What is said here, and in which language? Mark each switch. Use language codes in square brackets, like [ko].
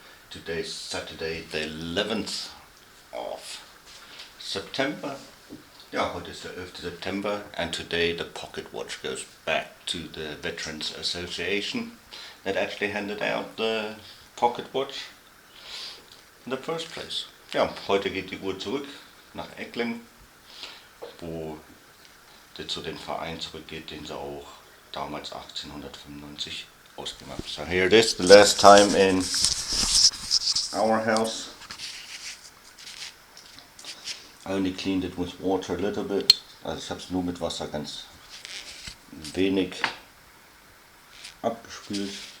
[en] Today's Saturday, the 11th of September. [de] Ja, heute ist der 11. [en] September, and today the pocket watch goes back to the Veterans Association that actually handed out the pocket watch in the first place. [de] Ja, heute geht die Uhr zurück nach Egling, wo sie zu den Verein zurückgeht, den sie auch damals 1895 ausgemacht haben. [en] So here it is, the last time in our house. I only cleaned it with water a little bit. [de] Also ich habe es nur mit Wasser ganz wenig abgespült.